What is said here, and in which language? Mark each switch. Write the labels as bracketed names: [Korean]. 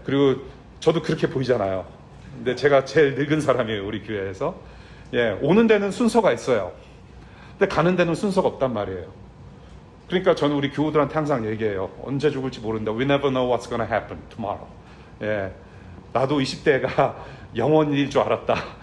[Korean] 그리고 저도 그렇게 보이잖아요. 근데 제가 제일 늙은 사람이에요. 우리 교회에서. 예. 오는 데는 순서가 있어요. 근데 가는 데는 순서가 없단 말이에요. 그러니까 저는 우리 교우들한테 항상 얘기해요. 언제 죽을지 모른다. [English] We never know what's gonna happen tomorrow. [Korean] 예. 나도 20대가 영원일 줄 알았다.